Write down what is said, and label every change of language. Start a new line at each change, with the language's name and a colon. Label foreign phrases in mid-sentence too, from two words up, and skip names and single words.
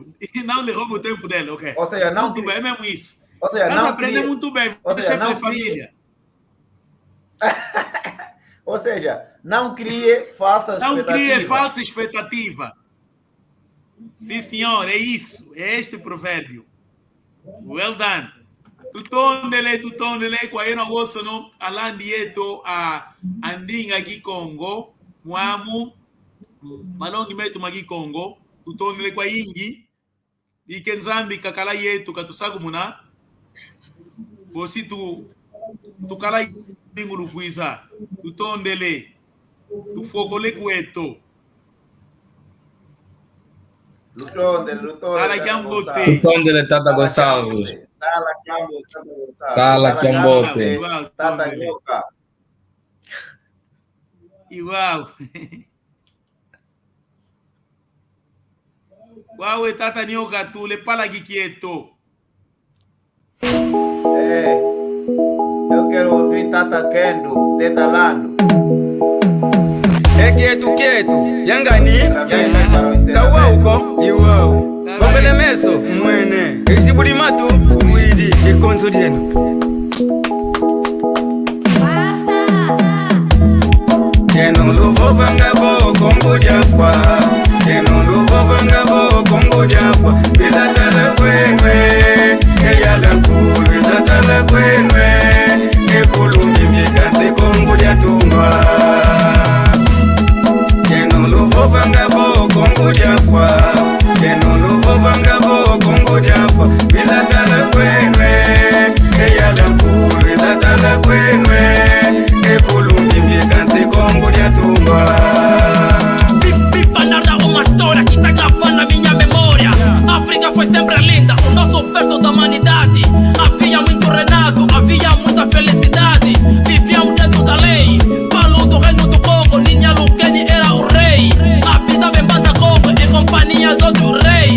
Portuguese: Não lhe rouba o tempo dele, ok? Ou seja, não muito bem, é mesmo isso. Ou seja, não aprender muito bem. Você é chefe de família. Ou seja, não crie falsas expectativas. Não crie falsa expectativa. Sim, senhor, é isso. É este provérbio.
English: Well done.
Kongo: Tutondele, kwa yeno goso no alandi yeto a andinga gi Congo, muamu malongi metu magi Congo, tutondele kwa ingi, ikenzambi kakala yetu katusagu muna, bosi tukala ingulu kuiza, tutondele, tufokole kweto. Sala Kiambote. Tutondele, Tata Gonçalves. Sala Kiambote. Tata Nyoka.
Portuguese: Igual. Uau, Tata Nyoka, tu le pala quieto. Eu quero ouvir Tata Kendo, Teta Lando. Quieto,
Kongo: yangani, kawauko, iwao. Gombele meso, mwene. Isibudi matu, uidi, ikonzo dienu. Kenon luvo vangabo, kongo diafwa. Kenon luvo vangabo, kongo diafwa. Bizatala kwenwe, eyala kuru, bizatala kwenwe. Ekulumi mikansi kongo diatungwa. Kenon vangabo kongo diafwa, kenon luvo vangabo kongo diafwa. Bizatala kwenwe, eyala kuru, bizatala kwenwe. Ekulumi mikansi kongo diatungwa.
Portuguese: Pipa narra uma história que tá gravando na minha memória. África foi sempre linda, o nosso berço da humanidade. Havia muito renado, havia muita felicidade. Vivíamos dentro da lei, Palu do reino do Congo, Ninha Lukeni era o rei. Habitava em Banda Congo, em companhia do outro rei.